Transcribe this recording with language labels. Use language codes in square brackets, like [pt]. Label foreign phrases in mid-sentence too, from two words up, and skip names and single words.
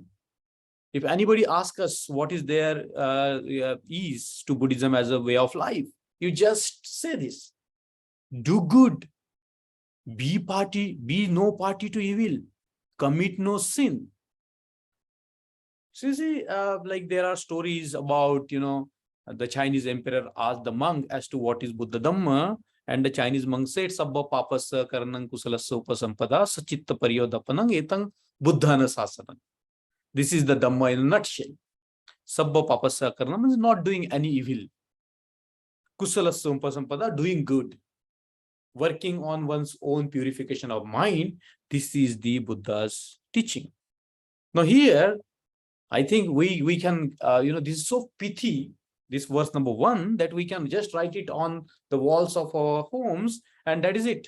[en] If anybody asks us what is there is to Buddhism as a way of life, you just say this: do good, be no party to evil, commit no sin. So you see, like there are stories about, the Chinese emperor asked the monk as to what is Buddha Dhamma, and the Chinese monk said, [pi] Sabba papasa karanang kusalasya upasampada sachitta pariyodapanang etang buddhana sasanam. [en] This is the Dhamma in a nutshell. [pi] Sabba papasya karana [en] means not doing any evil. [pi] Kusalasya upasampada, [en] doing good. Working on one's own purification of mind. This is the Buddha's teaching. Now here, I think we can, this is so pithy, this verse number 1, that we can just write it on the walls of our homes, and that is it.